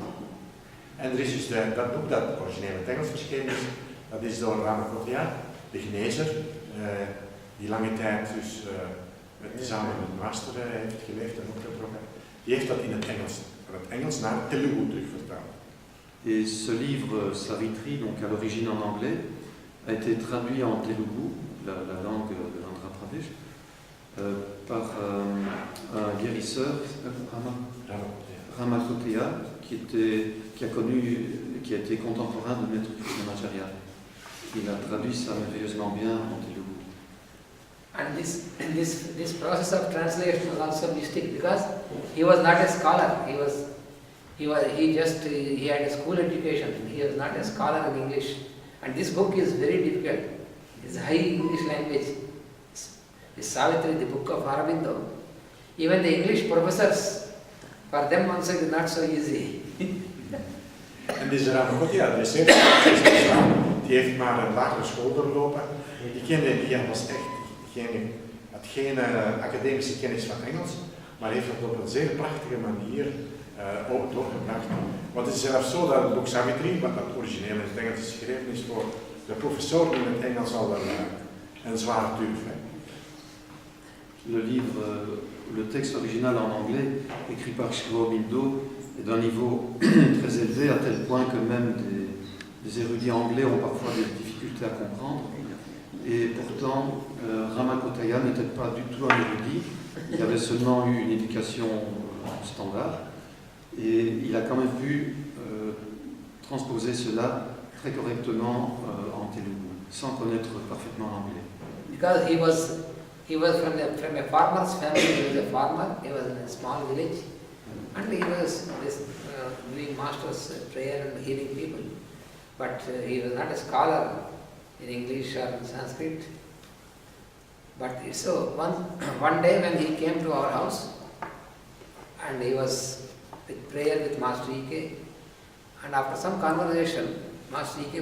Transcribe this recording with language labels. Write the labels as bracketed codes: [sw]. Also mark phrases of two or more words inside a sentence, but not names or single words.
[nl] En er is dus dat boek dat origineel in het Engels verschenen is, dat is door Ramakotaya, de genezer, die lange tijd dus samen met een master heeft geleefd en opgetrokken. Die heeft dat in het Engels naar Telugu terugvertaald. [fr] Et ce livre Savitri, donc à l'origine en anglais, a été traduit en Telugu, la langue de l'Andhra Pradesh, par un guérisseur Ramakotaya, qui a été contemporain de Maître Krishnamacharya. Il a traduit ça merveilleusement bien en Telugu. [en] And this process of translation was also mystic because he was not a scholar. He had a school education. He was not a scholar in English. And this book is very difficult. It's high English language. It's Savitri, the book of Aurobindo. Even the English professors, for them also it is not so easy. [nl] En deze Ramakotaya, die heeft maar een lagere school doorlopen. Die had geen academische kennis van Engels, maar heeft het op een zeer prachtige manier ook doorgebracht. Want het is zelfs zo dat het boek Savitri, wat dat origineel in het Engels is geschreven, is voor de professor in het Engels al een zware turf. [fr] Le texte original en anglais, écrit par Sri Aurobindo, est d'un niveau très élevé, à tel point que même des érudits anglais ont parfois des difficultés à comprendre. Et pourtant, Ramakotaya n'était pas du tout un érudit, il avait seulement eu une éducation standard, et il a quand même pu transposer cela très correctement en Telugu, sans connaître parfaitement l'anglais. [en] Because he was from a farmer's family. He was a farmer. He was in a small village, and he was doing master's prayer and healing people. But he was not a scholar in English or in Sanskrit. But so one day when he came to our house, and he was with prayer with Master E.K., and after some conversation, Master E.K.